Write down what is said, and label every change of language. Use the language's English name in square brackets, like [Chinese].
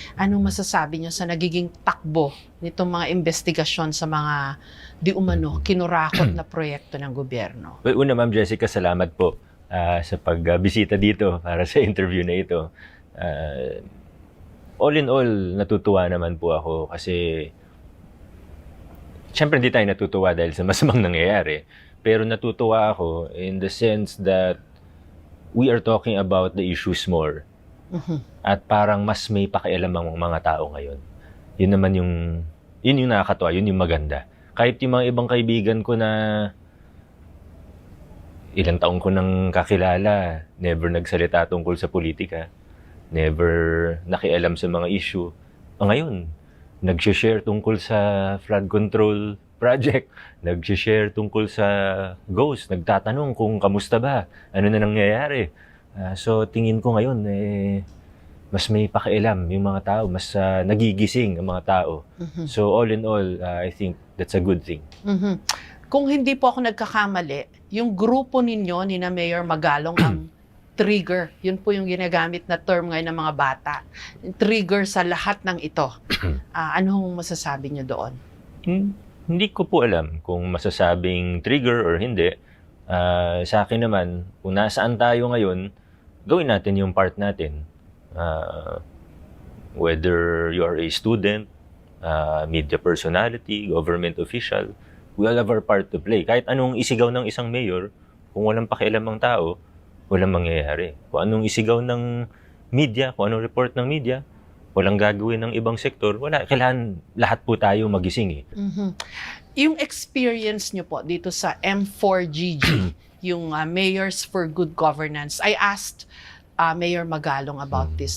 [Filipino] Anong masasabi niyo sa nagiging takbo nitong mga investigasyon sa mga di umano kinurakot na proyekto ng gobyerno? Well, una, Ma'am Jessica, salamat po sa pagbisita dito para sa interview na ito. [English] All in all, [Filipino] natutuwa naman po ako kasi siyempre hindi tayo natutuwa dahil sa masamang nangyayari. Pero natutuwa ako [English] in the sense that we are talking about the issues more. [Filipino] At parang mas may pakialam ang mga tao ngayon. Yun naman yun yung nakakatuwa, yun yung maganda. Kahit yung mga ibang kaibigan ko na ilang taong ko nang kakilala, never nagsalita tungkol sa politika, never nakialam sa mga issue. Ngayon, nag-share tungkol sa flood control project, nag-share tungkol sa ghost, nagtatanong kung kamusta ba, ano na nangyayari. So tingin ko ngayon, mas may pakialam yung mga tao, mas nagigising ang mga tao. [English] So all in all, I think that's a good thing. [Filipino] Kung hindi po ako nagkakamali, yung grupo ninyo ni na Mayor Magalong ang trigger. Yun po yung ginagamit na term ngayon ng mga bata. Trigger sa lahat ng ito. Anong masasabi niyo doon? Hindi ko po alam kung masasabing trigger or hindi. Sa akin naman, kung nasaan tayo ngayon, gawin natin yung part natin. [English] Whether you are a student, media personality, government official, we all have our part to play. [Filipino] Kahit anong isigaw ng isang mayor, kung walang pakialam ang tao, walang mangyayari. Kung anong isigaw ng media, kung anong report ng media, walang gagawin ng ibang sektor, wala. Kailangan lahat po tayo magising. [English] Yung experience [Filipino] nyo po dito sa [English] M4GG, yung Mayors for Good Governance, I asked Mayor Magalong about this.